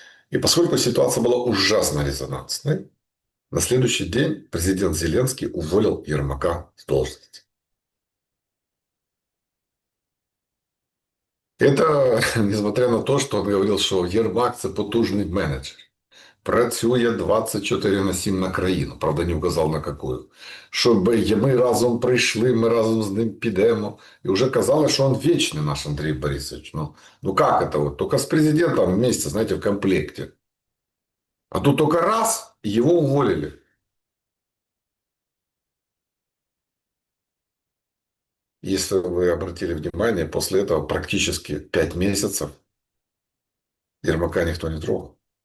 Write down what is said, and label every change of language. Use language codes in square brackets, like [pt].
[ru] И поскольку ситуация была ужасно резонансной, на следующий день президент Зеленский уволил Ермака с должности. Это несмотря на то, что он говорил, [uk] що Єрмак – це потужний менеджер. Працює 24/7 на країну. Правда, не вказав [ru] на какую. [uk] Щоб ми разом прийшли, ми разом з ним підемо. І вже казали, що він вічний наш Андрій Борисович. [ru] Как это? Вот? Только с президентом вместе, знаете, в комплекте. А тут только раз, и его уволили. Если вы обратили внимание, после этого практически 5 месяцев Ермака никто не трогал.